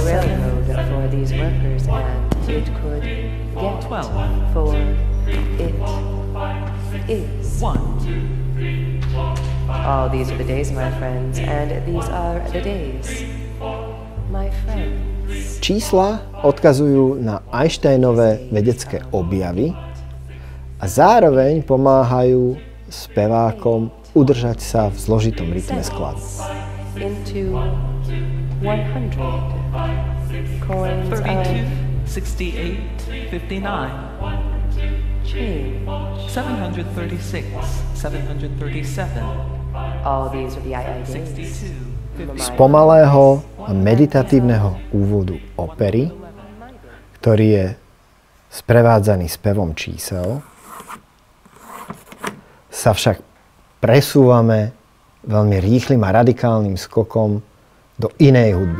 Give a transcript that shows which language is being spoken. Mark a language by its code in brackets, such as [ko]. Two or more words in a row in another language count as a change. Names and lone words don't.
[en] railroad for these workers and it could get 12, for it is. 1. All these are the days, my friends, and these are the days, my friends. [sk] Čísla odkazujú na Einsteinové vedecké objavy a zároveň pomáhajú spevákom udržať sa v zložitom rytme skladby. [en] Into 100 coins 32, of 68, 59, change. 736, 737, All these are the days. 62, [sk] Z pomalého a meditatívneho úvodu opery, ktorý je sprevádzaný spevom čísel, sa však presúvame veľmi rýchlym a radikálnym skokom do inej hudby.